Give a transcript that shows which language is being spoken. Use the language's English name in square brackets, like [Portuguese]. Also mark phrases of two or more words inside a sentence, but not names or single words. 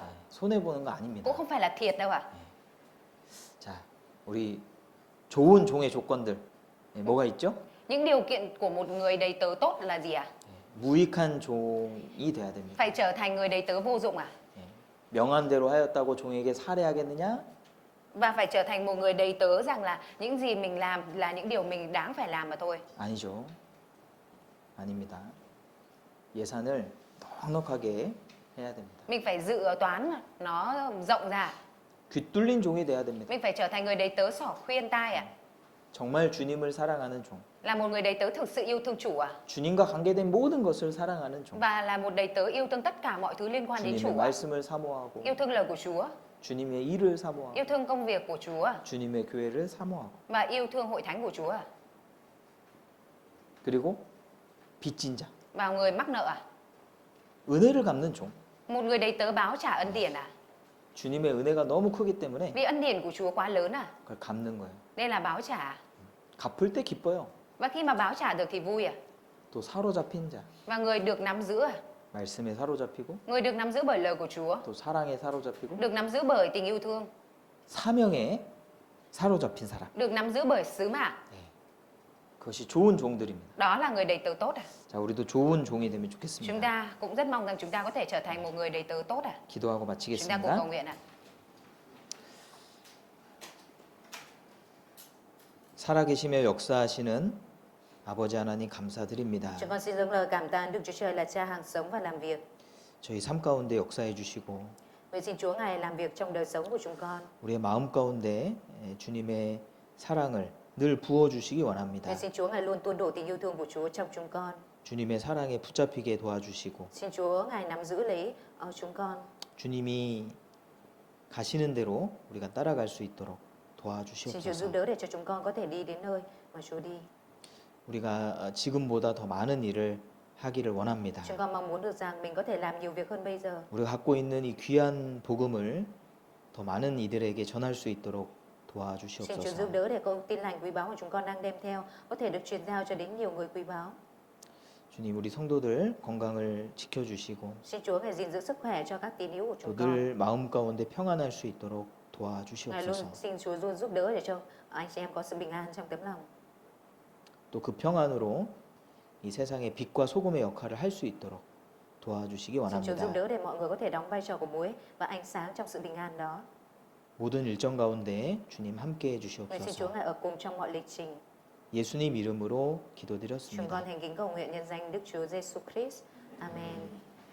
[Korean] 손해 보는 거 아닙니다. [Vietnamese] Cũng không phải là thiệt đâu ạ. [Korean] 자, 우리 좋은 종의 조건들 뭐가 있죠? [Vietnamese] Những điều kiện của một người đầy tớ tốt là gì ạ? [Korean] 무익한 종이 돼야 됩니다. [Vietnamese] Phải trở thành người đầy tớ vô dụng à? [Korean] 명한대로 하였다고 종에게 살해하겠느냐? [Vietnamese] Và phải trở thành một người đầy tớ rằng là những gì mình làm là những điều mình đáng phải làm mà thôi. [Korean] 아니죠. 아닙니다. 예산을 넉넉하게 해야 됩니다. [Vietnamese] Mình phải dự toán nó rộng ra. [Korean] 귀 뚫린 종이 돼야 됩니다. [Vietnamese] Mình phải trở thành người đầy tớ xỏ khuyên tai à? [Korean] 정말 주님을 사랑하는 종. [Vietnamese] Là một người đầy tớ thực sự yêu thương chủ à? [Korean] 주님과 관계된 모든 것을 사랑하는 종. [Vietnamese] Và là một đầy tớ yêu thương tất cả mọi thứ liên quan đến [Korean] 주님의 [Vietnamese] chủ à? [Korean] 말씀을 사모하고 [Vietnamese] Yêu thương lời của Chúa, [Korean] 주님의 일을 사모하고 [Vietnamese] yêu thương công việc của Chúa à? [Korean] 주님의 교회를 사모하고 [Vietnamese] Và yêu thương hội thánh của Chúa à? [Korean] 그리고 빚진 자. [Vietnamese] Và người mắc nợ à? [Korean] 은혜를 갚는 종. [Vietnamese] Một người đầy tớ báo trả ân điển à? [Korean] 주님의 은혜가 너무 크기 때문에 [Vietnamese] Vì ân điển của Chúa quá lớn à? [Korean] 그걸 갚는 거예요. [Vietnamese] Nên là báo trả. [Korean] 갚을 때 기뻐요. [Vietnamese] Và khi mà báo trả được thì vui à? [Korean] 또 사로잡힌 자, [Vietnamese] Và người được nắm giữ à? [Korean] 말씀에 사로잡히고 [Vietnamese] Người được nắm giữ bởi lời của Chúa, [Korean] 또 사랑에 사로잡히고 [Vietnamese] được nắm giữ bởi tình yêu thương, [Korean] 사명에 사로잡힌 사람. [Vietnamese] được nắm giữ bởi sứ mạng. [Korean] 그것이 좋은 종들입니다. [Vietnamese] Đó là người đầy tớ tốt à? [Korean] 자, 우리도 좋은 종이 되면 [Vietnamese] Chúng [Korean] 좋겠습니다. [Vietnamese] ta cũng rất mong rằng chúng ta có thể trở thành một người đầy tớ tốt à? [Korean] 기도하고 [Vietnamese] Chúng ta cùng [Korean] 마치겠습니다. [Vietnamese] cầu nguyện ạ. [Korean] 살아계시며 역사하시는 아버지 하나님 감사드립니다. [Vietnamese] Chúng con xin dâng lời cảm tạ Đức Chúa Trời là Cha hàng sống và làm việc. [Korean] 저희 삶 가운데 역사해 주시고 [Vietnamese] Nguyện xin Chúa Ngài làm việc trong đời sống của chúng con. [Korean] 우리의 마음 가운데 주님의 사랑을 늘 부어 주시기 원합니다. [Vietnamese] Nguyện xin Chúa Ngài luôn tuôn đổ tình yêu thương của Chúa trong chúng con. [Korean] 주님의 사랑에 붙잡히게 도와주시고 [Vietnamese] Xin Chúa Ngài nắm giữ lấy chúng con. [Korean] 주님이 가시는 대로 우리가 따라갈 수 있도록 [Vietnamese] Xin Chúa giúp [Korean] 도와주시옵소서. [Vietnamese] đỡ để cho chúng con có thể đi đến nơi mà Chúa đi. [Korean] 우리가 지금보다 더 많은 일을 하기를 원합니다. [Vietnamese] Chúng con mong muốn được rằng mình có thể làm nhiều việc hơn bây giờ. [Korean] 우리가 갖고 있는 이 귀한 복음을 더 많은 이들에게 전할 수 있도록 [Vietnamese] Xin Chúa giúp [Korean] 도와주시옵소서. [Vietnamese] đỡ để câu tin lành quý báu mà chúng con đang đem theo có thể được truyền giao cho đến nhiều người quý báu. [Korean] 주님, 우리 성도들 건강을 지켜주시고 [Vietnamese] Xin Chúa Ngài gìn giữ sức khỏe cho các tín hữu của [Korean] 또 [Vietnamese] chúng con. [Korean] 늘 마음 가운데 평안할 수 있도록 [Vietnamese] Ngài luôn [Korean] 도와주시옵소서. [Vietnamese] xin Chúa luôn giúp đỡ để cho anh chị em có sự bình an trong tấm lòng. [Korean] 또 그 평안으로 이 세상의 빛과 소금의 역할을 할 수 있도록 도와주시기 [Vietnamese] Xin Chúa giúp [Korean] 원합니다. [Vietnamese] đỡ để mọi người có thể đóng vai trò của muối và ánh sáng trong sự bình an đó. [Korean] 모든 일정 가운데 주님 함께해 [Vietnamese] Nguyện xin Chúa [Korean] 주시옵소서. [Vietnamese] Ngài ở cùng trong mọi lịch trình. [Korean] 예수님 이름으로 [Vietnamese] Chúng con [Korean] 기도드렸습니다. [Vietnamese] thành kính cầu nguyện nhân danh Đức Chúa Giêsu Christ. Amen.